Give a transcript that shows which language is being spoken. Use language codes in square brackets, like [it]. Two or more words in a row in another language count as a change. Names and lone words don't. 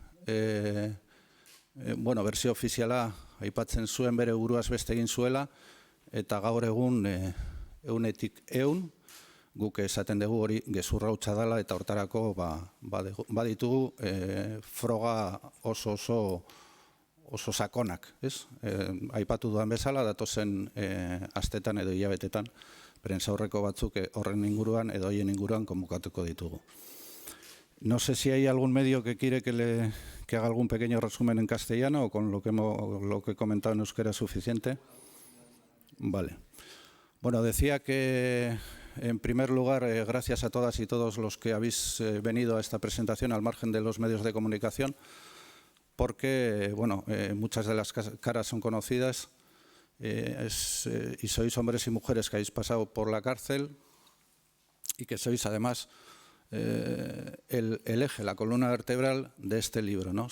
[eu] berzio ofiziala aipatzen zuen bere buruaz beste egin zuela, eta gaur egun 100 guk esaten dugu hori gezurra hutsa dela, eta hortarako baditugu froga oso sakonak. Aipatu duan bezala, datozen astetan edo hilabetetan, prentsaurreko batzuk horren inguruan edo hoien inguruan konbokatuko ditugu. [es] No sé si hay algún medio que quiere que haga algún pequeño resumen en castellano o con lo que he comentado en euskera es suficiente. Vale. Bueno, decía que en primer lugar, gracias a todas y todos los que habéis venido a esta presentación al margen de los medios de comunicación, porque muchas de las caras son conocidas y sois hombres y mujeres que habéis pasado por la cárcel y que sois además el eje, la columna vertebral de este libro, ¿no?